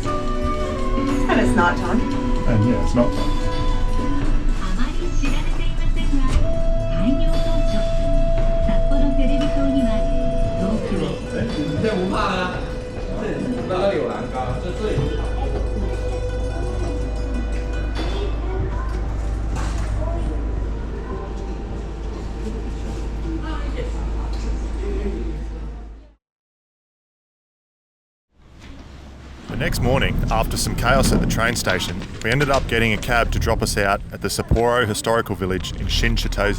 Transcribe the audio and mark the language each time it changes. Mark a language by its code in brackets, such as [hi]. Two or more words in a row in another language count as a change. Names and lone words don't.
[en] And it's night time. And yeah, it's not fun. [ja] あまり知られていませんが、開業当初、札幌テレビ塔には東京、 [zh] 这不怕啊，那个有栏杆，这最。 [en] The next morning, after some chaos at the train station, we ended up getting a cab to drop us out at the Sapporo Historical Village in Shin-Chitose.